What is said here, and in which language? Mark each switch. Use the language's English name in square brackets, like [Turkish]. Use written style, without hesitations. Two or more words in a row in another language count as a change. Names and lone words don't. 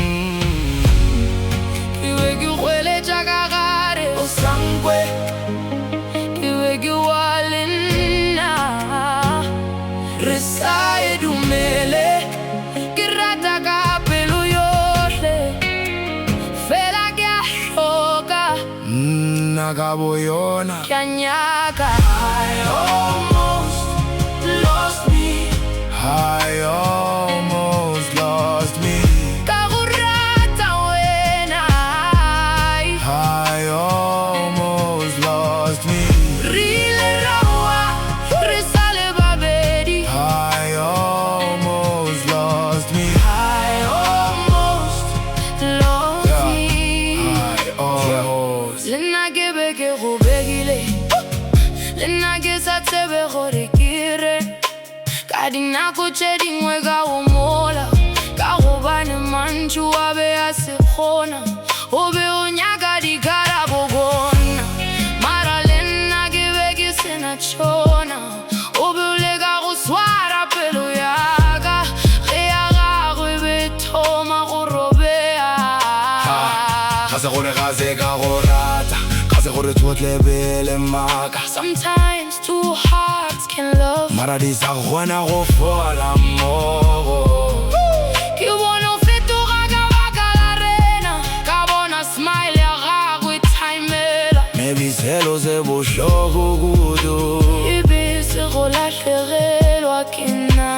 [Northern Sotho] Ke be ke hweletša ka gare o sankwe Ke be ke wa le nna Re sa e dumele Ke rata ka pelo yohle Fela ke a hloka Nna ka boyona Ke a nyaka [English] I almost lost me I almost lost me [Northern Sotho] Ka go rata wena [English] I almost lost me [Northern Sotho] Re ile ra wa Re sa le babedi [English] I almost lost me I almost lost me I almost [Northern Sotho] Le nna ke be ke go begile Le nna ke sa tsebe gore ke re Ka dinako tše dingwe ka go mola Ka gobane mantšu a be a se kgona O be o nyaka dikarabo bona Mara le nna ke be ke sena tšona O be o leka go swara pelo yaka Ge ya gagwe be thoma go robea Ga se gore ga se ka go rata Ga se gore tsotlhe pele maka [English] Sometimes two hearts can love [Northern Sotho] Mara di sa kgona go fola mmogo Ke bona o fetoga ka baka la rena Ka bona smile ya gagwe timela Maybe selo se bohloko kudu E be se go lahlegelwa ke nna